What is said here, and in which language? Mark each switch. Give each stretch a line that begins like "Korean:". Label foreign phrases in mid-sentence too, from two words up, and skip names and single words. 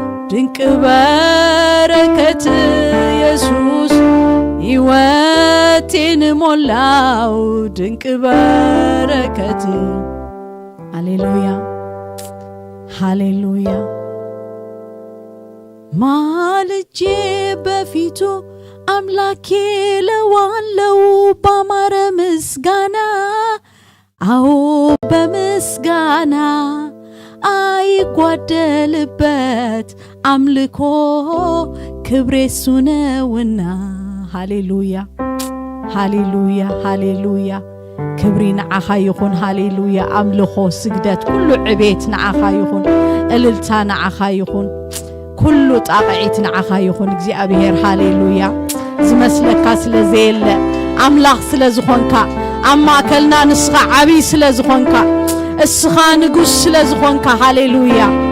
Amharic: ድንቅ በረከት ኢየሱስ ሕይወቴን ሞላው ድንቅ በረከት ሃሌሉያ ሃሌሉያ ማልጄ በፊቱ አምላኬ ለዋለው ባማረ ምስጋና አዎ በምስጋና አይጓደልበት አምልኮ ክብሬ እሱ ነውና ሃሌሉያ ሃሌሉያ ሃሌሉያ
Tigrinya: ክብሪ ንዓኻ ይኹን ሃሌሉያ አምልኮ ስግደት ኩሉ ዕቤት ንዓኻ ይኹን እልልታ ንዓኻ ይኹን ኩሉ ጣቕዒት ንዓኻ ይኹን እግዚአብሔር ሃሌሉያ ዝመስለካ ስለዘየለ አምላኽ ስለዝኾንካ ኣብ ማእከልና ንስኻ ዓብይ ስለዝኾንካ እስኻ ንጉስ ስለዝኾንካ ሃሌሉያ